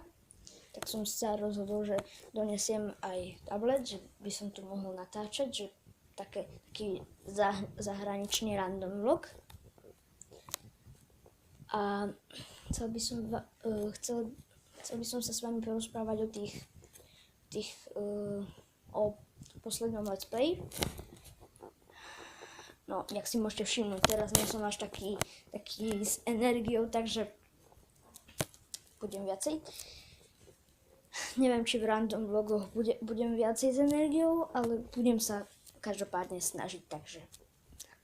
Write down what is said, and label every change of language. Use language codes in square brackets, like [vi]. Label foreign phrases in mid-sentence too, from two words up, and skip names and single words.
[sk] Tak som sa rozhodol, že donesiem aj tablet, že by som tu mohol natáčať, že taký zahraničný [en] random vlog. [sk] A chcel by som sa s vami porozprávať o poslednom [en] let's play. [sk] No, jak si môžete všimnúť, teraz nie som až taký s energiou, takže budem viacej. Neviem, či v random vlogoch budem viacej s energiou, ale budem sa každopádne snažiť, takže tak.